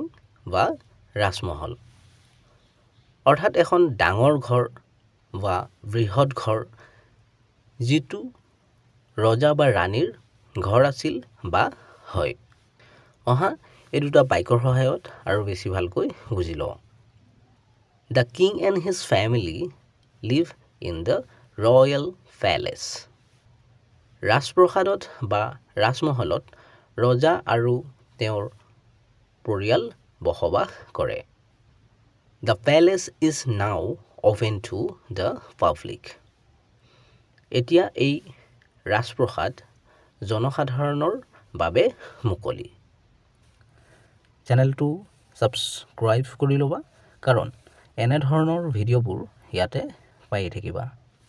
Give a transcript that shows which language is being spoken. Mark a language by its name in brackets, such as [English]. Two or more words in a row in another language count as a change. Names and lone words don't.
[Assamese] বা ৰাজমহল অৰ্থাৎ এখন ডাঙৰ ঘৰ বা বৃহৎ ঘৰ যিটো ৰজা বা ৰাণীৰ ঘৰ আছিল বা হয় অহা এই দুটা বাক্যৰ সহায়ত আৰু বেছি ভালকৈ বুজি লওঁ [English] The king and his family live in the royal palace. [Assamese] ৰাজপ্ৰসাদত বা ৰাজমহলত ৰজা আৰু তেওঁৰ পৰিয়াল বসবাস কৰে [English] The palace is now open to the public. [Assamese] এতিয়া এই ৰাজপ্ৰসাদ জনসাধাৰণৰ বাবে মুকলি [English] channelটো subscribe [Assamese] কৰি ল'বা কাৰণ এনে ধৰণৰ ভিডিঅ'বোৰ ইয়াতে পাই থাকিবা